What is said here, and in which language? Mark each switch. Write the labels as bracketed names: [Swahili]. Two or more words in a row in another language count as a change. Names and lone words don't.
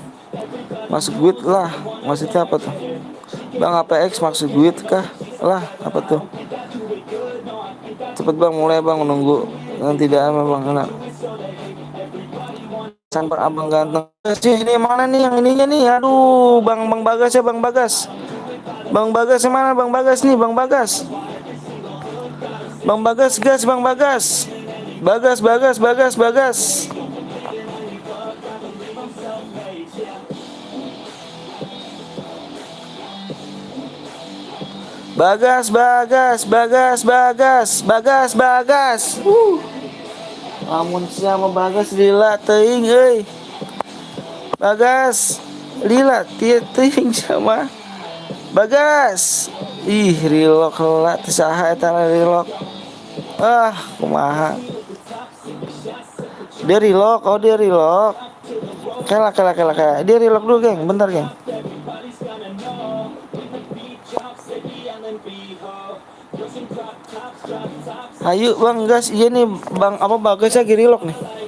[Indonesian] Masuk guild lah. Maksudnya apa tuh? Bang, Apex masuk guild kah? Lah, apa tuh? Cepet Bang, mulai Bang, menunggu. Nanti tidak ama Bang, enak. Sampai Abang ganteng. Ini mana nih yang ininya nih? Aduh, Bang Bagas ya, Bang Bagas. Bang Bagas yang mana? Bang Bagas nih, Bang Bagas. Bang Bagas gas, Bang Bagas. Bagas. Bagas. [Sundanese] Lamun sama Bagas lila teuing euy. Bagas lila teuing sama Bagas. Ih, rilok heula teu saha eta rilok. Kumaha. [Indonesian] Dia rilok. Kela. Dia rilok dulu, geng. Bentar, geng. Ayo Bang, gas. Iya nih Bang, apa Bagas lagi rilok nih.